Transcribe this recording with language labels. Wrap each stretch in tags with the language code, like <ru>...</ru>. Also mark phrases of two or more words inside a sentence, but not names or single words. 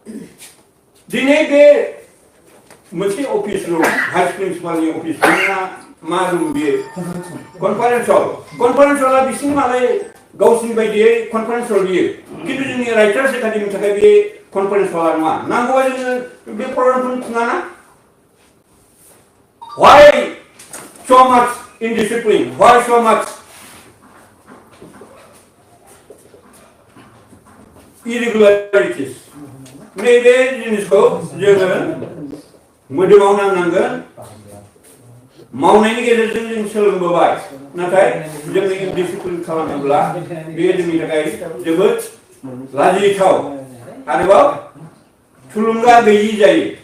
<brx>दिनै बे मोनसे अफिस रुम भाइस प्रिन्सिपालनि अफिस रुमआ मा रुम बियो</brx> <en>conference hall</en> <brx>बिसिनि मालाय गावसिनि बायदियै</brx> <en>conference hall</en> <brx>बियो खिन्थु जोंनि राइटार्स एकाडेमिनि थाखाय बे कनफारेन्स हला नङा नांगौबा जोङो बे प्रग्रामखौ खुङाना</brx> <en>why so much indiscipline why so much irregularities</en> <brx>नैबे जिनिसखौ जोङो मोदोमाव नांनांगोन मावनायनि गेजेरजों जों सोलोंबोबाय नाथाय जोंनि डिसिप्लिन खालामोब्ला बेयो जोंनि थाखाय जोबोद लाजिथाव आरोबाव थुलुंगा गैयि जायो</brx>